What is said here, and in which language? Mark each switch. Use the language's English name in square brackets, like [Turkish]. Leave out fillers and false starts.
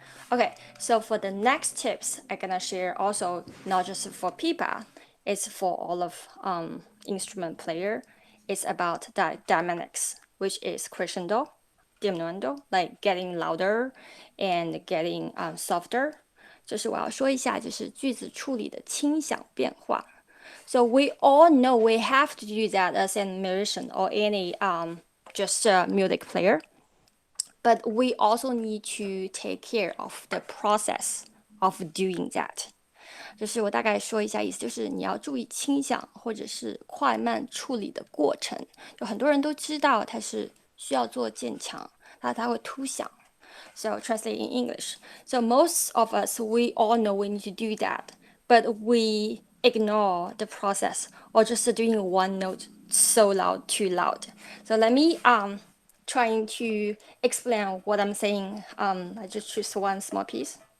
[English] Okay, so for the next tips, I'm gonna share also not just for Pipa, it's for all of instrument player. It's about the dynamics, which is crescendo, diminuendo, like getting louder and getting softer. [Chinese] 这是我要说一下，就是句子处理的轻响变化。 [English] So we all know we have to do that as a musician or any just a music player. But we also need to take care of the process of doing that. [Chinese] 就是我大概说一下意思，就是你要注意轻响或者是快慢处理的过程。有很多人都知道它是需要做渐强，它会突响。 [English] So translate in English. So most of us, we all know we need to do that, but we ignore the process or just doing one note so loud, too loud. So let me trying to explain what I'm saying. I just choose one small piece.